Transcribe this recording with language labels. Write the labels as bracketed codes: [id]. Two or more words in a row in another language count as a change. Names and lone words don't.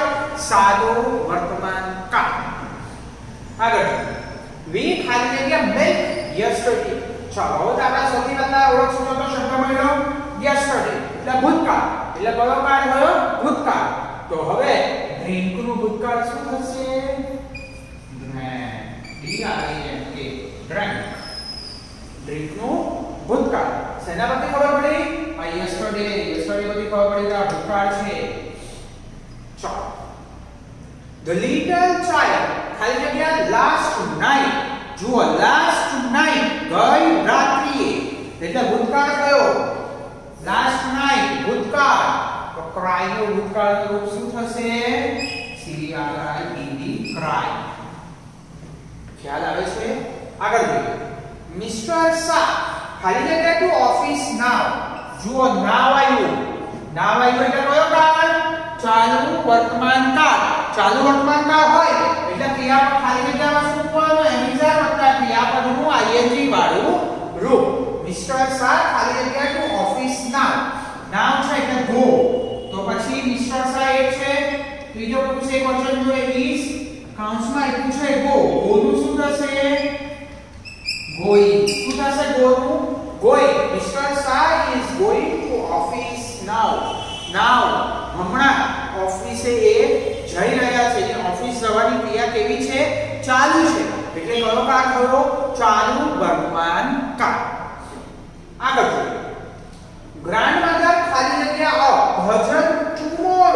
[gu] સાદો વર્તમાન કાળ. આગળ we ખાલી જગ્યા [en] milk yesterday. [gu] ચાલો હવે આપણા સૌથી પહેલા ઓળખ સૂચવતો શબ્દ મળ્યો yesterday એટલે ભૂતકાળ. એટલે કયો કાળ થયો? ભૂતકાળ. તો હવે drink નું ભૂતકાળ શું થશે? [en] drank. [gu] drink નું ભૂતકાળ. શેના પરથી ખબર પડી? આ yesterday. yesterday પરથી ખબર પડી કે આ ભૂતકાળ છે. ચાલો [en] the little child [gu] ખાલી જગ્યા [en] last night. [gu] જુઓ [en] last night [gu] ગઈ રાત્રિએ એટલે ભૂતકાળ કયો? [en] last night [gu] ભૂતકાળ. તો cry નું ભૂતકાળનું રૂપ શું થશે? [en] CRIED cry. [gu] ખ્યાલ આવે છે? આગળ જોઈએ મિસ્ટર શાહ ખાલી જગ્યા [en] to office now. [gu] જુઓ નાવ આવ્યું. નાવ આવ્યું એટલે કયો કાળ? ચાલુ વર્તમાન કાળ. ચાલુ વર્તમાન કાળ હોય એટલે ક્રિયાપદ ખાલી જગ્યામાં શું મૂકવાનું? એમિઝર વત્તા ક્રિયાપદનું ing વાળું રૂપ. મિસ્ટર શાહ ખાલી જગ્યા [en] to office now. [gu] નાવ છે એટલે ગો. તો પછી મિસ્ટર શાહ એક છે. ત્રીજો પુરુષ એક વચન જોઈએ is. કૌંસમાં આપ્યું છે ગો. ગો નું શું થશે? going. શું થશે ગોનું? going. મિસ્ટર શાહ [en] is going to office now. [gu] now હમણાં ઓફિસે એ જઈ રહ્યા છે. ઓફિસ જવાની ક્રિયા કેવી છે? ચાલુ છે. એટલે કયો કાળ થયો? ચાલુ વર્તમાન કાળ. આગળ જોઈએ ગ્રાન્ડમધર ખાલી જગ્યા ભજન ટુમોરો.